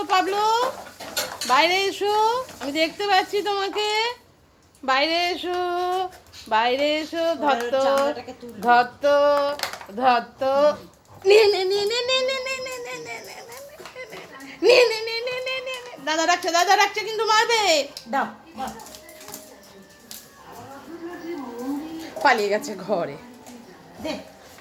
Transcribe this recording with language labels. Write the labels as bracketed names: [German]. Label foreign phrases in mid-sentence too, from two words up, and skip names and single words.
[Bangla] পাবলো, বাইরে এসো, আমি দেখতে পাচ্ছি তোমাকে, বাইরে এসো, বাইরে এসো, ধত্ত ধত্ত ধত্ত, নে নে নে নে নে নে নে নে নে নে নে নে নে নে নে নে নে নে। দাদা রাখছে কিন্তু মারবে। দাও পালিয়ে গেছে ঘরে। দে